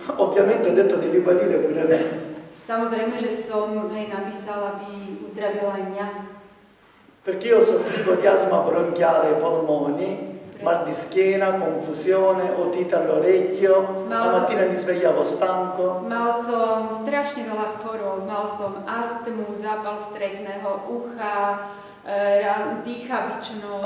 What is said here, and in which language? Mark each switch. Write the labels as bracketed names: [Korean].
[Italian] Ovviamente ho detto devi guarire pure me. [Slovak] Samozrejme, že som jej napísala, aby uzdravila aj mňa. [Italian] Perché io soffrivo di asma bronchiale ai polmoni, mal di schiena, confusione, otite all'orecchio, la mattina mi svegliavo stanco. [Slovak] Mal som strašne veľa chorôb, mal som astmu, zápal stretného ucha, dýchavičnosť,